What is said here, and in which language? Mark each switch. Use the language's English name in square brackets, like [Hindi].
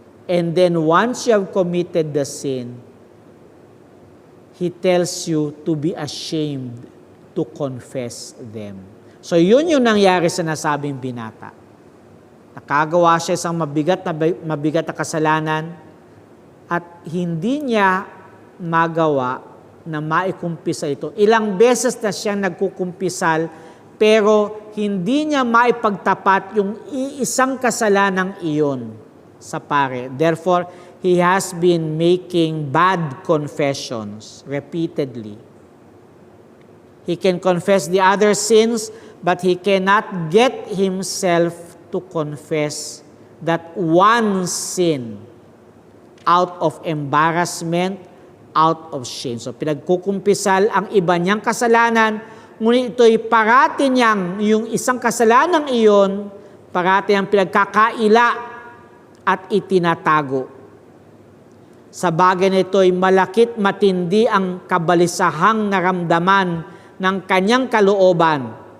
[English] And then once you have committed the sin, he tells you to be ashamed to confess them. [Filipino] So yun yung nangyari sa nasabing binata. Nakagawa siya isang mabigat na kasalanan at hindi niya magawa na maikumpisal ito. Ilang beses na siya nagkukumpisal pero hindi niya maipagtapat yung iisang kasalanang iyon sa pare. [English] Therefore, he has been making bad confessions repeatedly. He can confess the other sins, but he cannot get himself to confess that one sin out of embarrassment, out of shame. [Filipino] So pinagkukumpisal ang iba niyang kasalanan, ngunit ito'y parati niyang yung isang kasalanan iyon, parati ang pinagkakaila at itinatago. Sa bagay na ito'y malakit matindi ang kabalisahang naramdaman ng kanyang kalooban.